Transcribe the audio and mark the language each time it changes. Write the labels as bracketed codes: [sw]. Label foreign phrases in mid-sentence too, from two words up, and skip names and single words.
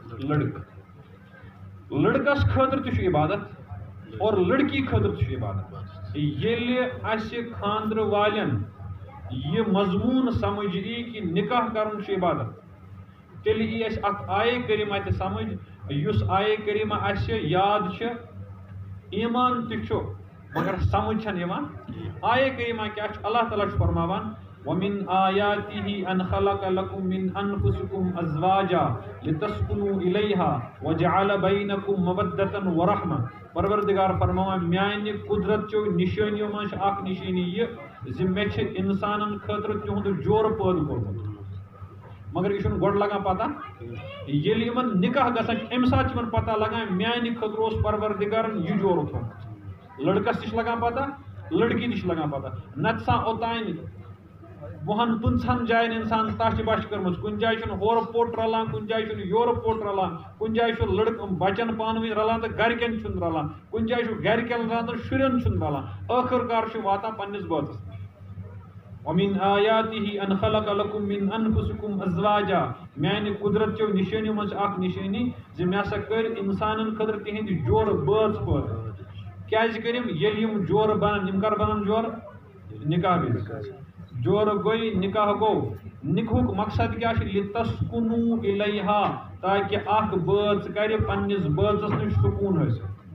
[ks] لڑکہٕ لڑکس خٲطرٕ تہِ چھُ عبادت اور لڑکی خٲطرٕ تہِ چھُ عبادت ییٚلہِ اَسہِ خانٛدرٕ والٮ۪ن یہِ مضموٗن سمجھ یی کہِ نِکاح کرُن چھُ عبادت تیٚلہِ یی اَسہِ اکھ آیے کریٖمہ تہِ سمجھ یُس آیے کریٖمہ اَسہِ یاد چھِ ایٖمان تہِ چھُ مگر سمجھ چھنہٕ یِوان آیے کریٖمہ کیٛاہ چھُ اللہ تعالیٰ چھُ فرماوان [ar] وَمِن آیاتِهِ أَن خَلَقَ لَكُم مِّن أَنفُسِكُم أَزْوَاجًا لِتَسْكُنُوا إِلَيْهَا وَجَعَلَ بَيْنَكُم مَّوَدَّةً وَرَحْمَةً [ks] پروردگار فرماوان میانہِ قُدرت چیو نِشٲنیو منٛز چھِ اکھ نِشٲنی یہِ زِ مےٚ چھِ اِنسانن خٲطرٕ تِہُنٛد جورٕ پٲدٕ کوٚرمُت مگر یہِ چھُنہٕ گۄڈٕ لگان پتہ ییٚلہِ یِمن نِکاح گژھان چھُ اَمہِ ساتہٕ چھِ یِمن پتہ لگان میانہِ خٲطرٕ اوس پروردگارن یہِ جورٕ تھوٚمُت لڑکس تہِ چھِ لگان پتہ لڑکی تہِ چھِ لگان پتہ نتہٕ سا اوٚتانۍ 20-25 جاین انسان تش بش کٔرمٕژ کُنہِ جایہِ چھُنہٕ ہورٕ پوٚٹ رلان کُنہِ جایہِ چھُنہٕ یورٕ پوٚٹ رلان کُنہِ جایہِ چھُ لڑکہٕ بچن پانہٕ ؤنۍ رلان تہٕ گرِکٮ۪ن چھُنہٕ رلان کُنہِ جایہِ چھُ گرِکٮ۪ن رلان تہٕ شُرٮ۪ن چھُنہٕ رلان ٲخٕر کار چھُ واتان پننِس بٲژس [ar] وَمِن آیاتِهِ أَن خَلَقَ لَكُم مِّن أَنفُسِكُم أَزْوَاجًا [ks] میانہِ قُدرت چیو نِشٲنیو منٛز چھِ اکھ نِشٲنی زِ مےٚ ہسا کٔرۍ انسانن خٲطرٕ تِہنٛدۍ جورٕ بٲژ پٲدٕ کیازِ کٔرِم ییٚلہِ یِم جورٕ بنن یِم کر بنن جورٕ نِکاح وِزِ جورٕ گوٚے نِکاح گوٚو نِکاحُک مقصد کیٛاہ چھُ [ar] لِتَسْکُنُوا إِلَيْہا [ks] تاکہِ اکھ بٲژ کرِ پننِس بٲژس نِش سکوٗن حٲصِل